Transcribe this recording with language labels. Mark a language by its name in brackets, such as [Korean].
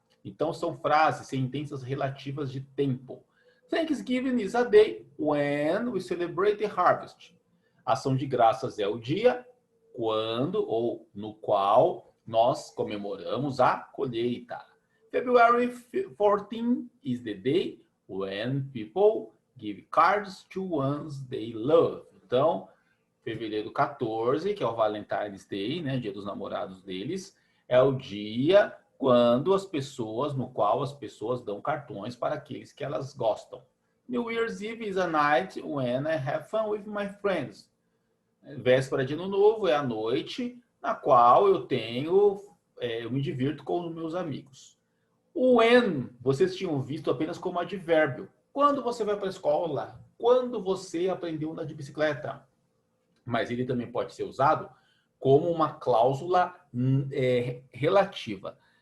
[Portuguese] Então, são frases, sentenças relativas de tempo. [English] Thanksgiving is a day when we celebrate the harvest. [Portuguese] Ação de graças é o dia quando ou no qual nós comemoramos a colheita. [English] February 14 is the day when people give cards to ones they love. [Portuguese] Então, fevereiro 14, que é o Valentine's Day, né, dia dos namorados deles, é o dia quando no qual as pessoas dão cartões para aqueles que elas gostam. [English] New Year's Eve is a night when I have fun with my friends. [Portuguese] Véspera de Ano Novo é a noite na qual eu me divirto com os meus amigos. O when, vocês tinham visto apenas como advérbio. Quando você vai para a escola? Quando você aprendeu a andar de bicicleta? Mas ele também pode ser usado como uma cláusula relativa.